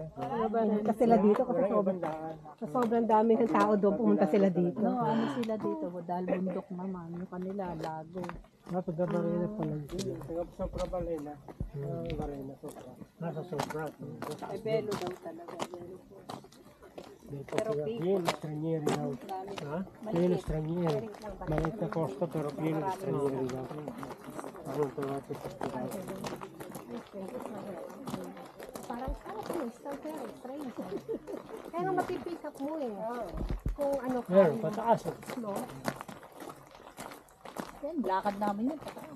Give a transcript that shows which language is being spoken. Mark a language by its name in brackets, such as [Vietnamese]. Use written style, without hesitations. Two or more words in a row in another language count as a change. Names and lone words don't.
[Filipino] Taga-Barena sila dito kasi sobrang dami ng tao doon pumunta sila dito. No, ano sila dito? Dahil bundok naman. Yung kanila, lago. Taga-Barena pala sila. Taga-Barena. Barena, Sopra. Nasa Sopra. Ay, belo daw talaga. Pero [Italian] pieno stranieri [Filipino] daw. Ha? [Italian] Pieno stranieri. [Filipino] Maliit na costo pero [Italian] pieno stranieri [Filipino] daw. Parang tuwate sa pagkakas. Parang strange. Kaya nga mapipick up mo eh. Kung ano ka. Meron, pataas. No? Yan, lakad namin yun, pataas.